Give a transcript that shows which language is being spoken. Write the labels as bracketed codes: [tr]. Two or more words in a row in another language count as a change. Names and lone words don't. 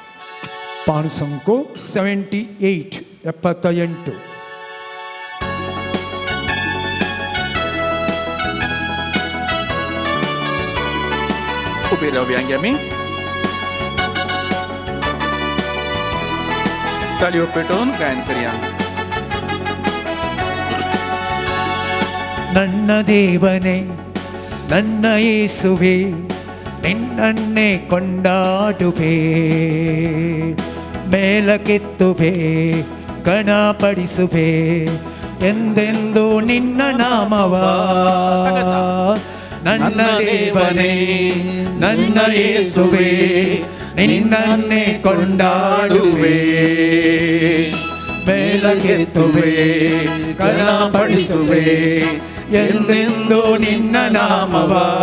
[kok] पान संको 78 78 उबे रावया आमी ताळयो पेटोवन गायन करया. [kn] ನನ್ನ ದೇವನೇ ನನ್ನ ಯೇಸುವೆ ನಿನ್ನನ್ನೇ ಕೊಂಡಾಡುವೆ ಮೇಲಕ್ಕೆತ್ತುವೆ ಗಣಪಡಿಸುವೆ ಎಂದೆಂದು ನಿನ್ನ ನಾಮವ ನನ್ನ ದೇವನೇ ನನ್ನ ಯೇಸುವೆ ನಿನ್ನನ್ನೇ ಕೊಂಡಾಡುವೆ ಮೇಲಕ್ಕೆತ್ತುವೆ ಗಣಪಡಿಸುವೆ ಎಂದೆಂದು ನಿನ್ನ ನಾಮವ